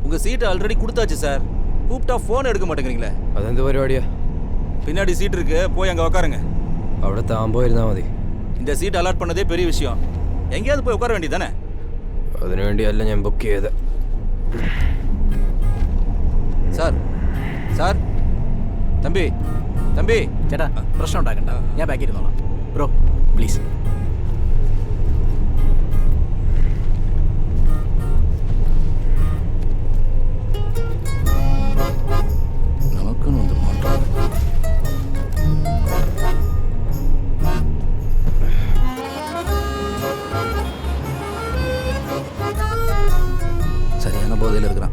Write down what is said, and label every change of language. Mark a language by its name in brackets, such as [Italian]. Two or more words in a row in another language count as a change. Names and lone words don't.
[Tamil] உங்கள் சீட்டு ஆல்ரெடி கொடுத்தாச்சு சார். கூப்பிட்டா ஃபோன் எடுக்க மாட்டேங்கிறீங்களே. [Malayalam] അതെന്ത് പരിപാടിയാ? [Tamil] பின்னாடி சீட் இருக்கு, போய் அங்கே உட்காருங்க. [Malayalam] അവിടെ താമ്പോ ഇരുന്നാൽ മതി. [Tamil] இந்த சீட் அலாட் பண்ணதே பெரிய விஷயம். எங்கேயாவது போய் உட்கார வேண்டியதானே? [Malayalam] അതിനുവേണ്ടിയല്ല ഞാൻ ബുക്ക് ചെയ്ത്. സാർ സാർ തമ്പി തമ്പി ചേട്ടാ പ്രശ്നം ഉണ്ടാക്കണ്ട, ഞാൻ ബാക്കി ഇരുന്നോളാം. [English] bro please. [Tamil] நமக்குன்னு வந்து மாட்டோம். சரியான போதையில் இருக்கிறான்.